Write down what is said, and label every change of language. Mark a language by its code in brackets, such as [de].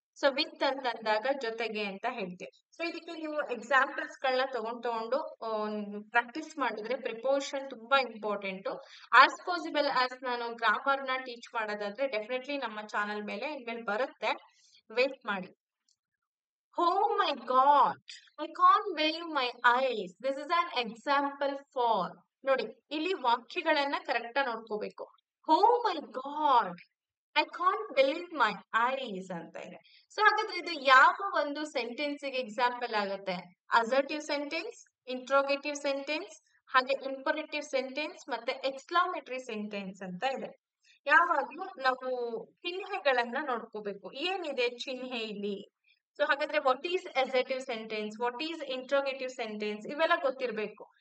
[kn] So with ಅಂತಂದಾಗ ಜೊತೆಗೆ ಅಂತ ಹೇಳ್ತೀವಿ. ಸೊ ಇದಕ್ಕೆ ನೀವು ಎಕ್ಸಾಂಪಲ್ಸ್ ಗಳನ್ನ ತಗೊಂಡು ಪ್ರಾಕ್ಟೀಸ್ ಮಾಡಿದ್ರೆ ಪ್ರಿಪೋಸಿಷನ್ ತುಂಬಾ ಇಂಪಾರ್ಟೆಂಟ್. [en] as possible as [kn] ನಾನು ಗ್ರಾಮರ್ ನ ಟೀಚ್ ಮಾಡೋದಾದ್ರೆ ಡೆಫಿನೆಟ್ಲಿ ನಮ್ಮ ಚಾನಲ್ ಮೇಲೆ ಇನ್ಮೇಲೆ ಬರುತ್ತೆ, ವೇಟ್ ಮಾಡಿ. [en] Oh my God, I can't believe my eyes. This is an example for. [kn] ನೋಡಿ, ಇಲ್ಲಿ ವಾಕ್ಯಗಳನ್ನ ಕರೆಕ್ಟ್ ಆಗಿ ನೋಡ್ಕೋಬೇಕು. [en] Oh my God, I can't believe my eyes [kn] ಅಂತ ಇದೆ. ಸೊ ಹಾಗಾದ್ರೆ ಇದು ಯಾವ ಒಂದು ಸೆಂಟೆನ್ಸ್ ಗೆ ಎಕ್ಸಾಂಪಲ್ ಆಗುತ್ತೆ? ಅಸರ್ಟಿವ್ ಸೆಂಟೆನ್ಸ್, ಇಂಟ್ರೋಗೇಟಿವ್ ಸೆಂಟೆನ್ಸ್, ಹಾಗೆ ಇಂಪರೇಟಿವ್ ಸೆಂಟೆನ್ಸ್ ಮತ್ತೆ ಎಕ್ಸ್ಕ್ಲಾಮೇಟರಿ ಸೆಂಟೆನ್ಸ್ ಅಂತ ಇದೆ. ಯಾವಾಗ್ಲೂ ನಾವು ಚಿಹ್ನೆಗಳನ್ನ ನೋಡ್ಕೋಬೇಕು. ಏನಿದೆ ಚಿಹ್ನೆ ಇಲ್ಲಿ? ಸೊ ಹಾಗಾದ್ರೆ [en] what is assertive sentence, what is interrogative sentence, [kn] ಇವೆಲ್ಲ ಗೊತ್ತಿರ್ಬೇಕು.